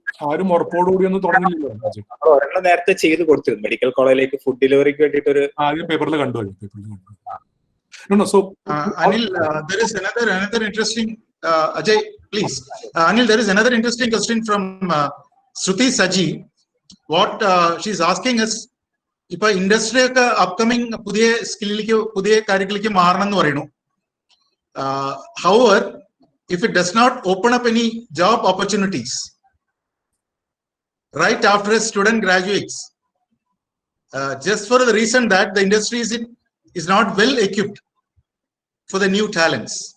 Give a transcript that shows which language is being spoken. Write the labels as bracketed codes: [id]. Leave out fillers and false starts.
[ml] ആരും ഉറപ്പോടുകൂടി ഒന്നും തുടങ്ങില്ലല്ലോ. ഒരെണ്ണം നേരത്തെ ചെയ്ത് കൊടുത്തിരുന്നു മെഡിക്കൽ കോളേജിലേക്ക് ഫുഡ് ഡെലിവറിക്ക് വേണ്ടിയിട്ട്. ഒരു പേപ്പറിൽ കണ്ടു. [en] No. So, Anil, there is another interesting. Ajay, please. Anil, there is another interesting question from Shruti Saji. What she's asking is, [ml] ഇപ്പൊ ഇൻഡസ്ട്രി ഒക്കെ അപ്കമിങ് പുതിയ സ്കില്ലിലേക്ക് പുതിയ കാര്യങ്ങളിലേക്ക് മാറണം എന്ന് പറയുന്നു. [en] However, if it does not open up any job opportunities right after a student graduates, just for the reason that the industry is not well equipped for the new talents.